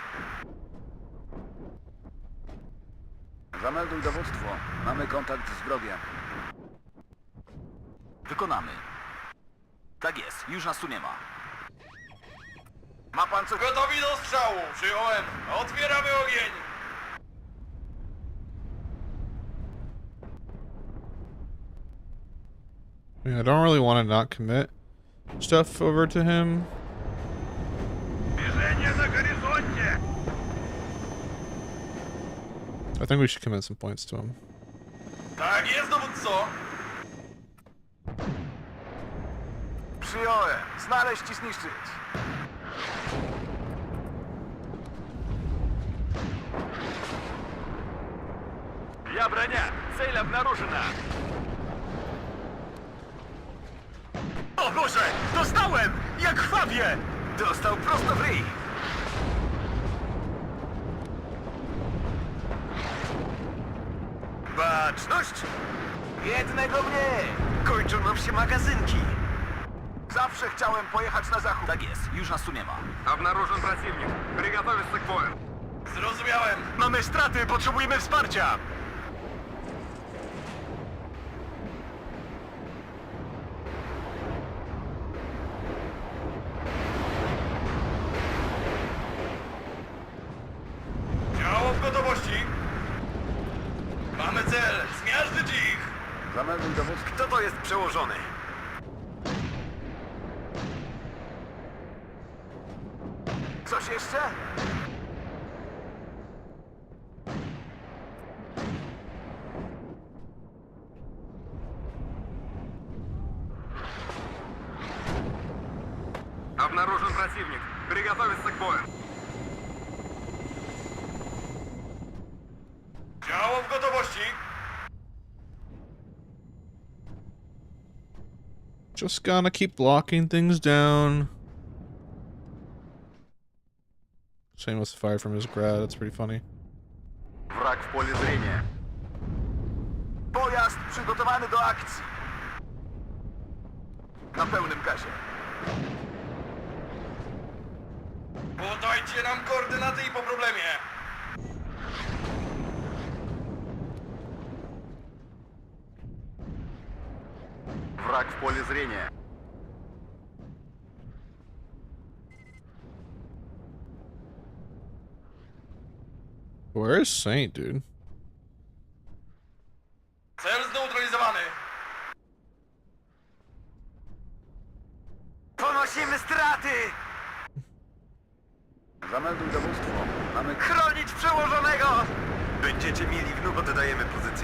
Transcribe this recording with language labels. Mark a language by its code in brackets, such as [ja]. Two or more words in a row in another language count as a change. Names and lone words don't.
[pl] Zamelduj dowództwo. Mamy kontakt z wrogiem. Wykonamy. Tak jest. Już nas tu nie ma. Ma pan coś? Gotowi do strzału. Przyjąłem. Otwieramy ogień. [en] Yeah, I don't really want to not commit stuff over to him. [ru] Движение на горизонте. [en] I think we should commit some points to him. [pl] Tak jest, dowódco. Przyjąłem. Znaleźć i zniszczyć. [ru] Я броня. Цель обнаружена. [pl] O Boże! Dostałem! Jak krwawie! Dostał prosto w ryj. Baczność. Jednego mniej! Kończą nam się magazynki. Zawsze chciałem pojechać na zachód. Tak jest. Już nas tu nie ma. [ru] Обнаружен противник. Приготовиться к бою. [pl] Zrozumiałem. Mamy straty! Potrzebujemy wsparcia! Działo w gotowości. Mamy cel. Zmiażdżyć ich. Zamelduj dowództwo. Kto to jest przełożony? Coś jeszcze? [ru] Обнаружен противник. Приготовиться к бою. [pl] Działo w gotowości. [en] Just gonna keep locking things down. Shane was fired from his grad. That's pretty funny. [pl] Wrak w pole zrenia. Pojazd przygotowany do akcji. Na pełnym gazie. Podajcie nam koordynaty i po problemie. Wrak w pole zrenia. [en] Where is Saint, dude? [pl] Cel zneutralizowany. Ponosimy straty! Zamelduj dowództwo. Mamy Chronić przełożonego! Będziecie mieli wnuk, oddajemy pozycję.